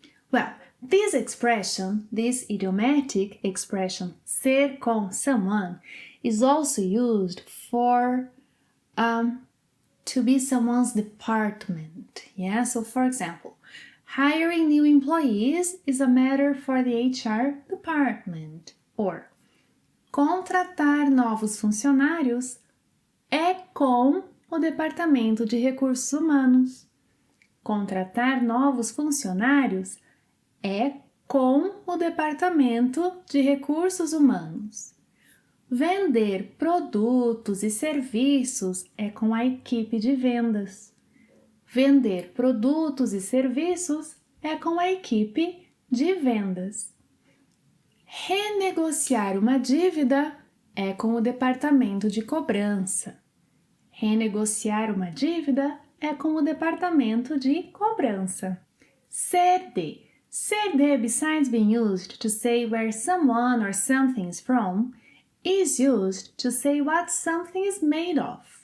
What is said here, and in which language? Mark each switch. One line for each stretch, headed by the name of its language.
English: Well, this expression, this idiomatic expression, ser com someone, is also used for to be someone's department. Yeah, so for example, hiring new employees is a matter for the HR department.
Portuguese: Or, contratar novos funcionários é com o Departamento de Recursos Humanos. Contratar novos funcionários é com o Departamento de Recursos Humanos. Vender produtos e serviços é com a equipe de vendas. Vender produtos e serviços é com a equipe de vendas. Renegociar uma dívida é com o departamento de cobrança. Renegociar uma dívida é com o departamento de cobrança. Ser de.
English: Ser de, besides being used to say where someone or something is from, is used to say what something is made of.